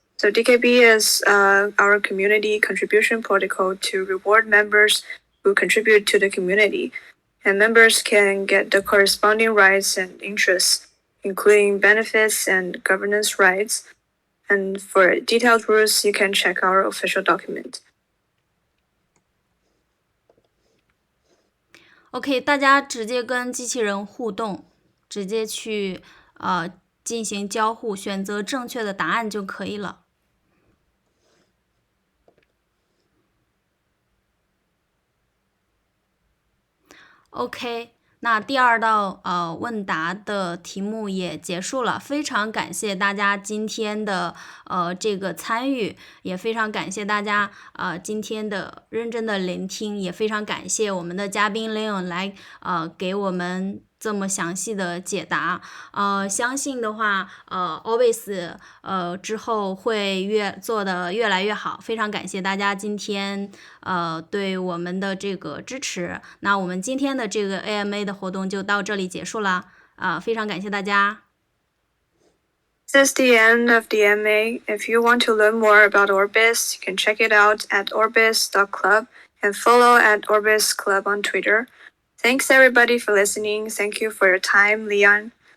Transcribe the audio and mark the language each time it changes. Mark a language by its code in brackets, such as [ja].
[en] So DKP is our community contribution protocol to reward members who contribute to the community. And members can get the corresponding rights and interests, including benefits and governance rights. And for detailed rules, you can check our official document. [zh] OK， 大家直接跟机器人互动，直接去进行交互，选择正确的答案就可以了。 OK， 那第2道问答的题目也结束了，非常感谢大家今天的这个参与，也非常感谢大家今天的认真的聆听，也非常感谢我们的嘉宾 Leon 来给我们这么详细的解答。相信的话Orbis 之后会做得越来越好，非常感谢大家今天对我们的这个支持。那我们今天的这个 AMA 的活动就到这里结束了非常感谢大家。 [en] This is the end of the AMA. If you want to learn more about Orbis, you can check it out at orbis.club and follow at Orbis Club on Twitter. Thanks everybody for listening. Thank you for your time, Leon.